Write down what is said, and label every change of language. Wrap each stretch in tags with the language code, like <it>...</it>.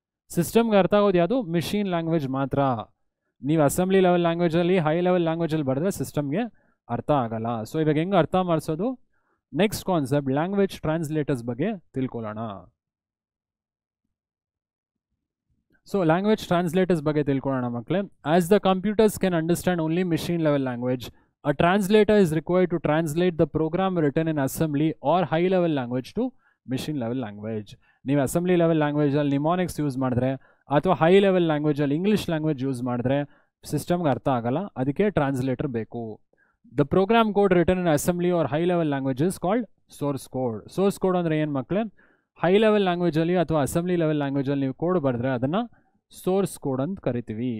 <kn>ಸಿಸ್ಟಮ್ಗೆ ಅರ್ಥ ಆಗೋದು ಯಾವುದು? ಮಿಷಿನ್ ಲ್ಯಾಂಗ್ವೇಜ್ ಮಾತ್ರ. ನೀವು ಅಸೆಂಬ್ಲಿ ಲೆವೆಲ್ ಲ್ಯಾಂಗ್ವೇಜಲ್ಲಿ, ಹೈ ಲೆವೆಲ್ ಲ್ಯಾಂಗ್ವೇಜಲ್ಲಿ ಬರೆದ್ರೆ ಸಿಸ್ಟಮ್ಗೆ ಅರ್ಥ ಆಗಲ್ಲ. ಸೊ ಇವಾಗ ಹೆಂಗೆ ಅರ್ಥ ಮಾಡಿಸೋದು? ನೆಕ್ಸ್ಟ್ ಕಾನ್ಸೆಪ್ಟ್ ಲ್ಯಾಂಗ್ವೇಜ್ ಟ್ರಾನ್ಸ್ಲೇಟರ್ಸ್ ಬಗ್ಗೆ ತಿಳ್ಕೊಳ್ಳೋಣ. ಸೊ ಲ್ಯಾಂಗ್ವೇಜ್ ಟ್ರಾನ್ಸ್ಲೇಟರ್ಸ್ ಬಗ್ಗೆ ತಿಳ್ಕೊಳ್ಳೋಣ ಮಕ್ಕಳೇ.</kn> <en>As the computers can understand only machine level language, a translator is required to translate the program written in assembly or high level language to machine level language.</en> <kn>ನೀವು assembly level ಲ್ಯಾಂಗ್ವೇಜಲ್ಲಿ mnemonics use ಮಾಡಿದ್ರೆ, ಅಥವಾ high level ಲ್ಯಾಂಗ್ವೇಜಲ್ಲಿ English language use ಮಾಡಿದ್ರೆ ಸಿಸ್ಟಮ್ಗೆ ಅರ್ಥ ಆಗಲ್ಲ. ಅದಕ್ಕೆ translator ಬೇಕು.</kn> <en>The program code written in assembly or high level language is called source code.</en> <kn>Source code ಅಂದರೆ ಏನು ಮಕ್ಕಳೇ? ಹೈ ಲೆವೆಲ್ ಲ್ಯಾಂಗ್ವೇಜಲ್ಲಿ ಅಥವಾ ಅಸೆಂಬ್ಲಿ ಲೆವೆಲ್ ಲ್ಯಾಂಗ್ವೇಜಲ್ಲಿ ನೀವು ಕೋಡ್ ಬರೆದ್ರೆ ಅದನ್ನು ಸೋರ್ಸ್ ಕೋಡ್ ಅಂತ ಕರಿತೀವಿ.</kn>